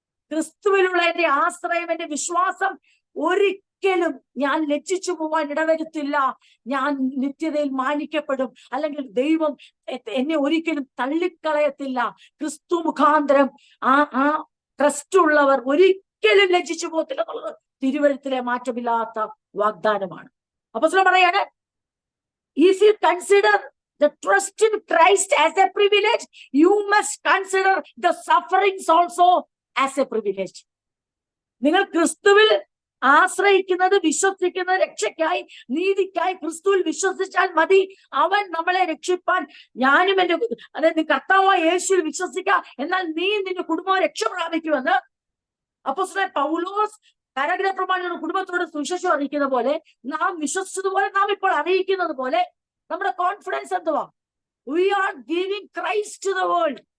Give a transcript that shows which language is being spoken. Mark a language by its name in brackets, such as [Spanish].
[Malayalam] ക്രിസ്തുവിലുള്ള എന്റെ ആശ്രയം, എന്റെ വിശ്വാസം ഒരിക്കലും ഞാൻ ലജ്ജിച്ചു പോവാൻ ഇടവരുത്തില്ല. ഞാൻ നിത്യതയിൽ മാനിക്കപ്പെടും, അല്ലെങ്കിൽ ദൈവം എന്നെ ഒരിക്കലും തള്ളിക്കളയത്തില്ല. ക്രിസ്തു മുഖാന്തരം ആ ട്രസ്റ്റ് ഉള്ളവർ ഒരിക്കലും ലജ്ജിച്ചു പോകത്തില്ല എന്നുള്ളത് തിരുവഴുത്തിലെ മാറ്റമില്ലാത്ത വാഗ്ദാനമാണ്. അപ്പോസ്തലൻ പറയാണ്, [English] if you consider the trust in Christ as a privilege, you must consider the sufferings also as a privilege. [Malayalam] നിങ്ങൾ ക്രിസ്തുവിൽ ആശ്രയിക്കുന്നത്, വിശ്വസിക്കുന്നത് രക്ഷയ്ക്കായി, നീതിക്കായി ക്രിസ്തുവിൽ വിശ്വസിച്ചാൽ മതി. അവൻ നമ്മളെ രക്ഷിപ്പാൻ, ഞാനും എന്റെ, അതായത് കർത്താവായ യേശുവിൽ വിശ്വസിക്കുക, എന്നാൽ നീ നിന്റെ കുടുംബം രക്ഷ പ്രാപിക്കുമെന്ന് അപ്പോസ്തലൻ പൗലോസ് കരഗ്രഹപ്രമാണിയുടെ കുടുംബത്തോട് സുവിശേഷം അറിയിക്കുന്ന പോലെ, നാം വിശ്വസിച്ചതുപോലെ നാം ഇപ്പോൾ അറിയിക്കുന്നത് പോലെ നമ്മുടെ കോൺഫിഡൻസ് എന്തുവാ? [English] We are giving Christ to the world.